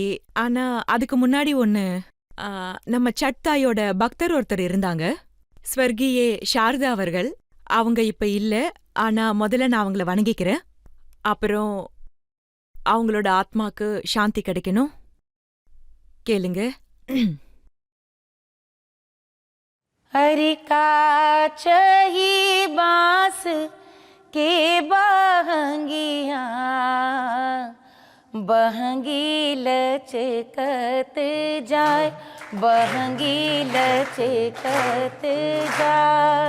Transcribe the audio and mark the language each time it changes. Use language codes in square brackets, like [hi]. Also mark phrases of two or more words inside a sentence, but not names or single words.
[ta] ஆனா அதுக்கு முன்னாடி ஒண்ணு, நம்ம சட் தாயோட பக்தர் ஒருத்தர் இருந்தாங்க, ஸ்வர்கியே சாரதா அவர்கள். அவங்க இப்ப இல்ல, ஆனா முதல்ல நான் அவங்கள வணங்கிக்கிறேன். அப்புறம் அவங்களோட ஆத்மாக்கு சாந்தி கிடைக்கணும். கேளுங்க. [bho] हरि काच ही बांस के बहंगिया बहंगी लचकत जाए, बहंगी लचकत जाए.